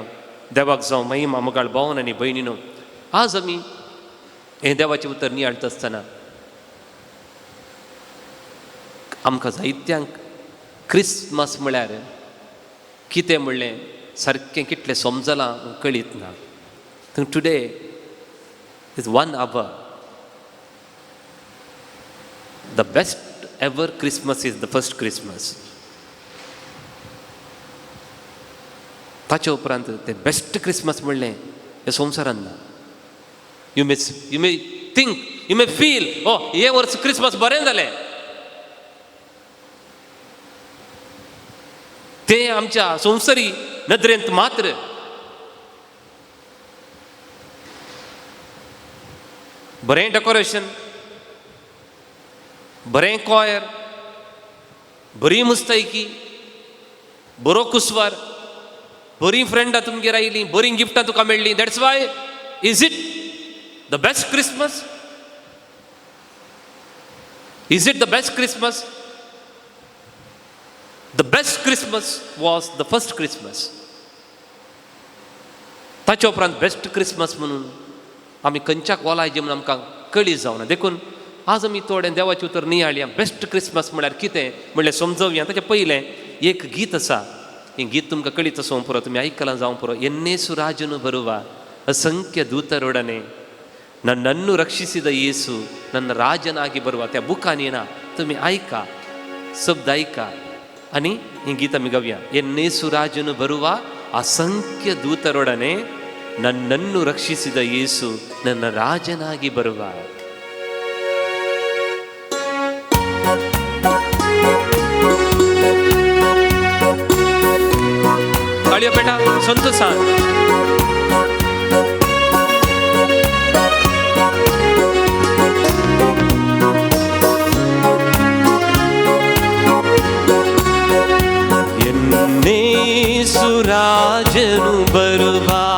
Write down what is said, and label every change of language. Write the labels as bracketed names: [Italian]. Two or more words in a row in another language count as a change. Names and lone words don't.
[Konkani] देवाक जावं महिमा मोगाळ भावन आनी भयणीनो. आज आमी हें देवाचें उतर नियाळटा आसतना आमकां जायत्यांक क्रिस्मस म्हळ्यार कितें म्हणलें सारकें कितलें समजलां कळीत ना. [English] Today is one hour. The best ever Christmas is the first Christmas. [Konkani] ताचे उपरांत ते [English] best Christmas [Konkani] म्हणलें हे संवसारांत ना. [English] You may think, you may feel, [Konkani] ओ हे वर्स क्रिस्मस बरें जालें. तें आमच्या संवसारी नदरेंत मात्र बरें डेकोरेशन, बरें कॉयर, बरी मुस्तायकी, बरो कुसवार, बरी फ्रेंडां तुमगेर आयलीं, बरी गिफ्टां तुका मेळ्ळीं. [English] That's why is it the best Christmas? Is it the best Christmas? The best Christmas was the first Christmas. [Konkani] ताचे उपरांत [English] best Christmas [Konkani] म्हणून आमी खंयच्याक ओलायचे म्हूण आमकां कळी जावना. देखून आज आमी थोडें देवाचें उतर नियाळया. [English] best Christmas [Konkani] म्हळ्यार कितें म्हणलें समजवया. ताचे पयलें एक गीत आसा. हें गीत तुमकां कळीत आसूं पुरो, तुमी आयकलां जावं पुरो. [Kannada] ಎನ್ನೇಸು ರಾಜನು ಬರುವ ಅಸಂಖ್ಯ ದೂತರೊಡನೆ ನನ್ನನ್ನು ರಕ್ಷಿಸಿದ ಯೇಸು ನನ್ನ ರಾಜನಾಗಿ ಬರುವ. [Konkani] त्या बुकान येना, तुमी आयका, शब्द आयका आनी ही गीत आमी गावया. [Kannada] ಎನ್ನೇಸು ರಾಜನು ಬರುವ ಅಸಂಖ್ಯ ದೂತರೊಡನೆ ನನ್ನನ್ನು ರಕ್ಷಿಸಿದ ಯೇಸು ನನ್ನ ರಾಜನಾಗಿ ಬರುವ. [Konkani] ताळयो बेटा, संतोषान. [Kannada] ಎನ್ನೇಸು ರಾಜನು ಬರುವ